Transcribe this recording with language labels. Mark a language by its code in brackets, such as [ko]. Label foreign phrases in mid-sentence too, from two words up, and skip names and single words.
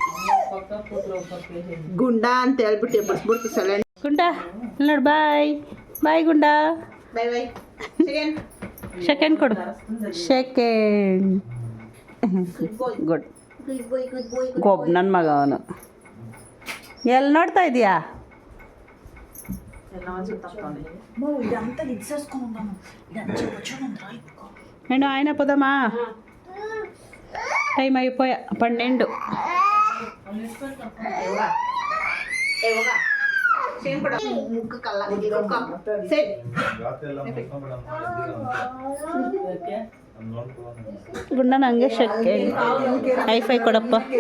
[kn] ಗುಂಡ ಅಂತ ಹೇಳ್ಬಿಟ್ಟು ಬಸ್ಬಿಡ್ತು ಸೈಲೆಂಟ್. ಗುಂಡ ನೋಡಿ, ಬಾಯ್ ಗುಂಡ. ಬೈ ಬೈ. ಸೆಕೆಂಡ್ ಕೊಡು, ಸೆಕೆಂಡ್. ಗುಡ್ ಗೋಬ್ ನನ್ನ ಮಗ ಅವನು. ಎಲ್ಲಿ ನೋಡ್ತಾ ಇದೀಯಾ? [te] నేను ఆయన పోదామా? టైం అయిపోయా 12. [kn] ಗುಂಡ ನಂಗೆ ಶಕ್ಕೆ ಹೈಫೈ ಕೊಡಪ್ಪ.